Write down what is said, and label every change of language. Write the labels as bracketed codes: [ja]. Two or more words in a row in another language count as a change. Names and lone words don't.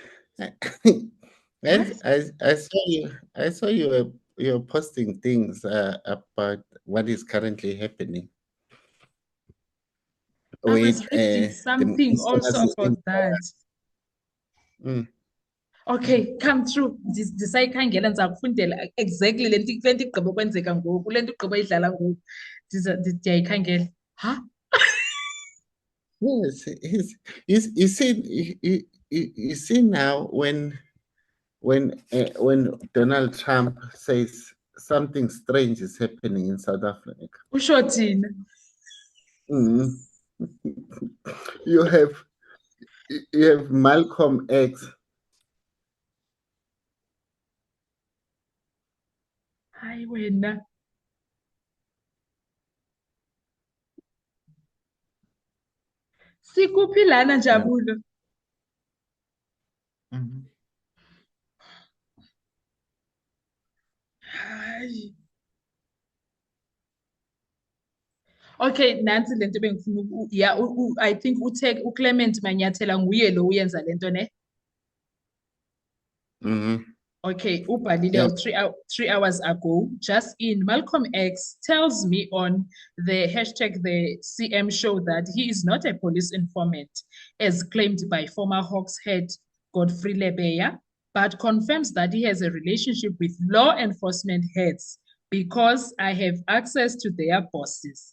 [en] I saw you were posting things about what is currently happening. I was With reading something also about that. Okay, come through. [xh] Ndisayikhangela ndizakufundela exactly le nto igqiba ukwenzeka ngoku, le nto igqiba idlala ngoku. Ndiyayikhangela. Ha? [en] Yes, you see now when Donald Trump says something strange is happening in South Africa. [xh] Usho thina. [en] You have Malcolm X. [xh] Hayi wena. [zu] Sikuphi lana Njabulo? Hayi. Okay, nansi lento bengifuna [en] yeah, I think [zu] uClement Manyathela nguye lo uyenza lento ne. Okay, ubhalile [en] Yeah. 3 hours ago, just in, Malcolm X tells me on the hashtag the CM show that he is not a police informant, as claimed by former Hawks head Godfrey Lebeya, but confirms that he has a relationship with law enforcement heads because I have access to their bosses.